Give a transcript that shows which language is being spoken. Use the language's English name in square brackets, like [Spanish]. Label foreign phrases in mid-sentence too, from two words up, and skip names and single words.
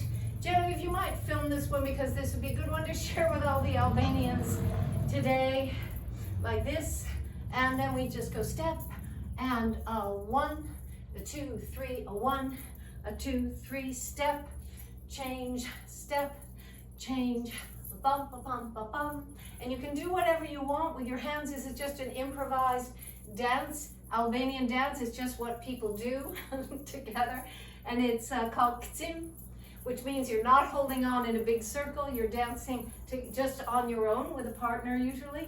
[English] Genevieve, you might film this one because this would be a good one to share with all the Albanians today, like this. And then we just go step and 1, a 2, 3, a 1, a 2, 3, step, change, step, change, bum, ba, bum, ba, bum. And you can do whatever you want with your hands. This is just an improvised dance. Albanian dance is just what people do together. And it's called kcim, which means you're not holding on in a big circle. You're dancing just on your own with a partner usually.